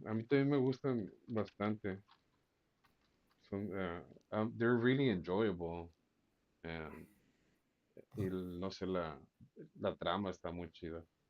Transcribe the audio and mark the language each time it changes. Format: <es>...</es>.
<es>A mí también me gustan bastante.</es> <en>Son, they're really enjoyable. And,</en> <es>no sé, la trama está muy chida.</es>